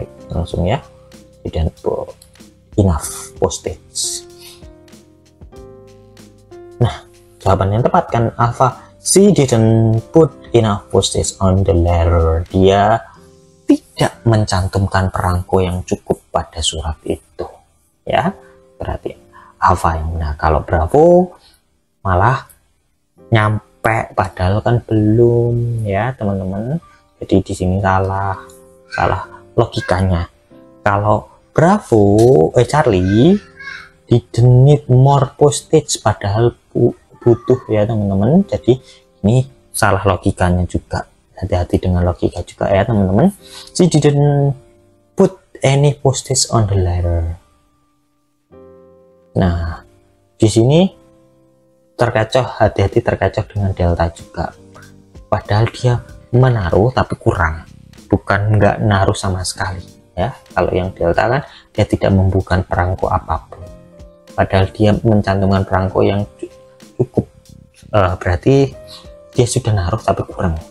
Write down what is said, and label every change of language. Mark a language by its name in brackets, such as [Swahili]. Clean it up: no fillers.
[Indonesian] Langsung ya, [English] didn't put enough postage. [Indonesian] Nah, jawaban yang tepat kan alpha. [English] She didn't put enough postage on the letter. [Indonesian] Dia tidak mencantumkan perangko yang cukup pada surat itu. Ya, berarti alpha yang benar. Kalau bravo malah nyampe padahal kan belum ya, teman-teman. Jadi di sini salah logikanya. Kalau bravo Charlie [English] didn't need more postage [Indonesian] padahal butuh ya teman-teman. Jadi ini salah logikanya juga, hati-hati dengan logika juga ya teman-teman. [English] She didn't put any postage on the letter. [Indonesian] Nah, di sini terkecoh, hati-hati terkecoh dengan delta juga, padahal dia menaruh tapi kurang, bukan nggak naruh sama sekali ya. Kalau yang delta kan dia tidak membuka perangko apapun, padahal dia mencantumkan perangko yang cukup, berarti dia sudah naruh tapi kurang.